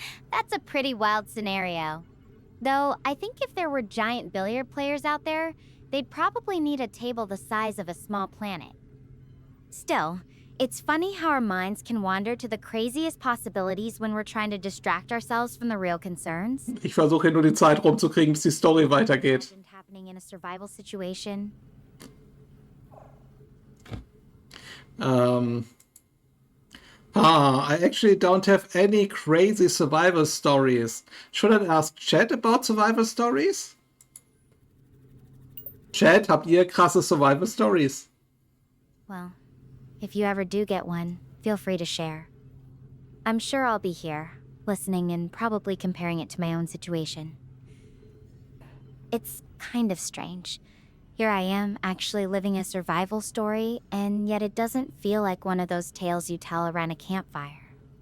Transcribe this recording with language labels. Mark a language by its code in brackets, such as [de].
[en] That's a pretty wild scenario. Though, I think if there were giant billiard players out there, they'd probably need a table the size of a small planet. Still, it's funny how our minds can wander to the craziest possibilities when we're trying to distract ourselves from the real concerns. [de] Ich versuche hier nur die Zeit rumzukriegen, bis die Story weitergeht. [en] Imagined happening in a survival situation. I actually don't have any crazy survival stories. Should I ask Chat about survival stories? [de] Chat, habt ihr krasse [en] survival stories? Well, if you ever do get one, feel free to share. I'm sure I'll be here, listening and probably comparing it to my own situation. It's kind of strange. Here I am, actually living a survival story, and yet it doesn't feel like one of those tales you tell around a campfire.